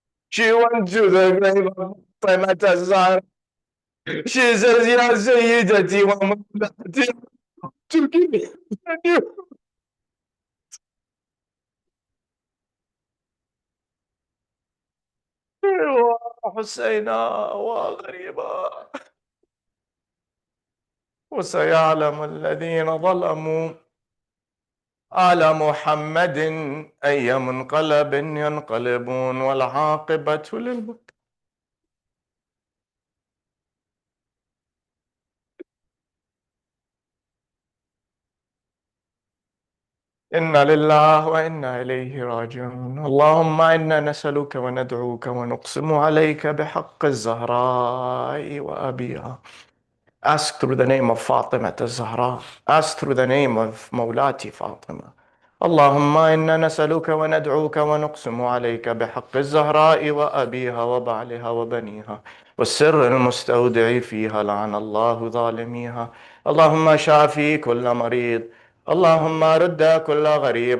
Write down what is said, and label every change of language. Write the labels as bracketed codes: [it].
[en] She went to the grave of Hazari. She says, [ar] يا سيدتي ومولاتي [en] to give you. [ar] حسينا وغريبا وسيعلم الذين ظلموا على محمد أي منقلب ينقلبون والعاقبة للمتقين. إنا لله وإنا إليه راجعون. اللهم إنا نسألك وندعوك ونقسم عليك بحق الزهراء وأبيها. [en] Ask through the name of Fatima al-Zahra. Ask through the name of Mawlati Fatima. [ar] اللهم إنا نسألك وندعوك ونقسم عليك بحق الزهراء وأبيها وبعلها وبنيها والسر المستودع فيها لعن الله ظالميها. اللهم شافي كل مريض. اللهم رد كل غريب.